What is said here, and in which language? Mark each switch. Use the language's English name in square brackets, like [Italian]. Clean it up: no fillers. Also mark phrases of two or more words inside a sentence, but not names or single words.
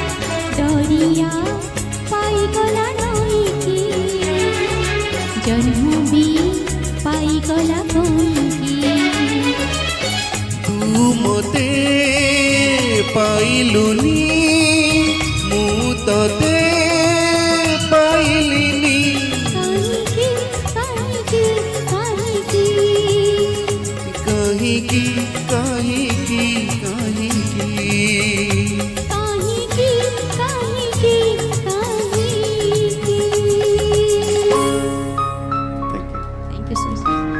[Odia] ଦରିଆ ପାଇଗଲା ନଈକି ଜନ୍ମ ବି ପାଇଗଲା କହିକି ତୁ ମୋତେ ପାଇଲୁନି ମୁଁ ତତେ ପାଇଲିନି କାହିଁକି କାହିଁକି କାହିଁକି କାହିଁକି କାହିଁକି କାହିଁକି କାହିଁକି କାହିଁକି କାହିଁକି [English] Thank you. Thank you so much.